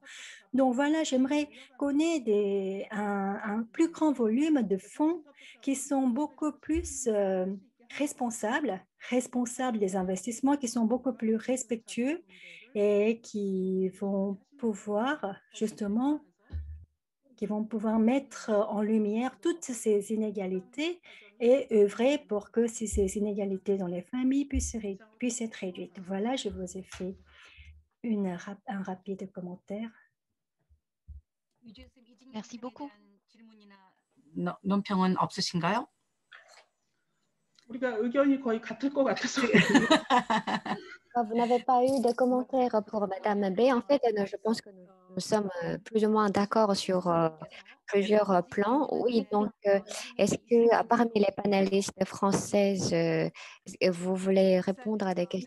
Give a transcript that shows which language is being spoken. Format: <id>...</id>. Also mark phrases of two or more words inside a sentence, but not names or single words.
<fr>Donc voilà, j'aimerais qu'on ait un plus grand volume de fonds qui sont beaucoup plus responsables des investissements, qui sont beaucoup plus respectueux et qui vont pouvoir justement mettre en lumière toutes ces inégalités et œuvrer pour que ces inégalités dans les familles puissent être réduites. Voilà, je vous ai fait un rapide commentaire. Merci beaucoup.</fr> <ko>논평은 없으신가요? 우리가 의견이 거의 같을 것 같아서.</ko> <fr>Vous n'avez pas eu de commentaires pour Madame B. En fait, je pense que nous sommes plus ou moins d'accord sur plusieurs plans. Oui, donc, est-ce que parmi les panélistes françaises, vous voulez répondre à des questions?</fr>